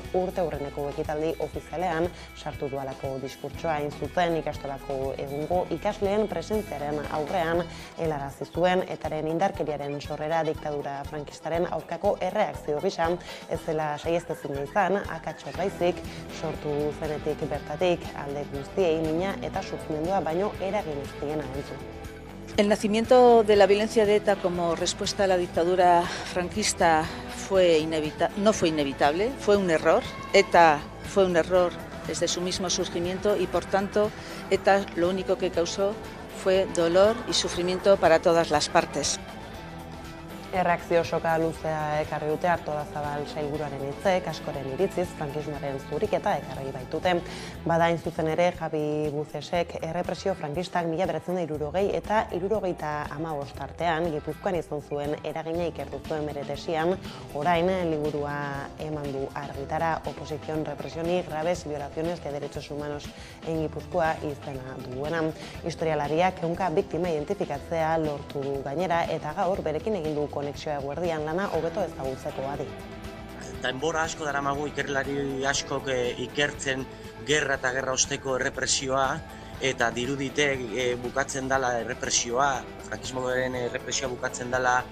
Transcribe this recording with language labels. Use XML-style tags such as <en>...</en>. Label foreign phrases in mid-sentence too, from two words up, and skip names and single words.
<eu>urteurreneko ekitaldi ofizialean sartu dualako diskurtsoa hain zuzen ikastolako egungo ikasleen presentziaren aurrean helarazi zuen etaren indarkeriaren sorrera diktadura frankistaren aurkako erreakzio gisa ez zela saihestezina izan, akats baizik sortu zenetik bertatik alde guztiei mina eta sufrimendua baino eragin ez diena entzun.</eu> <es>El nacimiento de la violencia de ETA como respuesta a la dictadura franquista no fue inevitable, fue un error. ETA fue un error desde su mismo surgimiento y por tanto ETA lo único que causó fue dolor y sufrimiento para todas las partes.</es> <eu>Erreakzio soka luzea ekarri dute Artolazabal sailburuaren hitzek, askoren iritziz frankismoaren zuriketa ekarri baitute. Bada hain zuzen ere Javi Bucesek errepresio frankistak 1960 eta 1975 artean Gipuzkoan izan zuen eragina ikertu zuen bere tesian, orain liburua eman du argitara Oposición, represión y graves violaciones de derechos humanos en Gipuzkoa izena duena. Historialariak ehunka biktima identifikatzea lortu du gainera eta gaur berekin egin du konexioa eguerdian lana hobeto ezagutzeko adi. Denbora asko daramagu ikerlari askok ikertzen gerra eta gerra osteko errepresioa eta dirudite bukatzen dela errepresioa, frankismoaren errepresioa bukatzen dela</eu>